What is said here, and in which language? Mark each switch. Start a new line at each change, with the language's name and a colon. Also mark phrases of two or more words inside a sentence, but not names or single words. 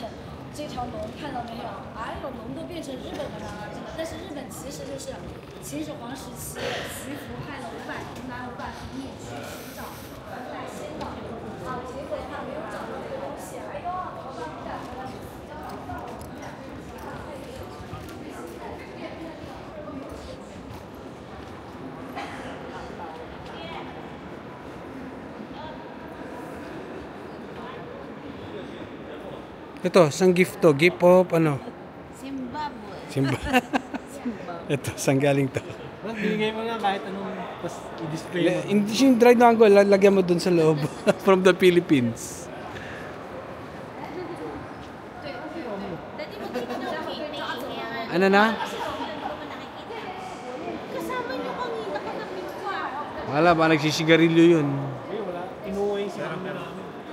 Chinese: 这条龙看到没有？哎呦，龙都变成日本的了，真的。但是日本其实就是秦始皇时期，徐福派了湖南500兵力去寻找古代仙岛，啊，结果他没有找到这个东西，哎呦，逃到不敢回来。
Filipino: Ito, sang gift to?
English: Gift of
Filipino: ano? Zimbabwe. Ito, saan galing to? Bigay mo nga kahit anong pas i-display mo. Hindi yung dried mango, lagyan mo dun sa loob.
English: From the Philippines.
Filipino: Ano na? Kasama niyo kanina katabi ko. Wala ba, nagsisigarilyo yun. Ay, wala. Kinuha yung sigarilyo namin.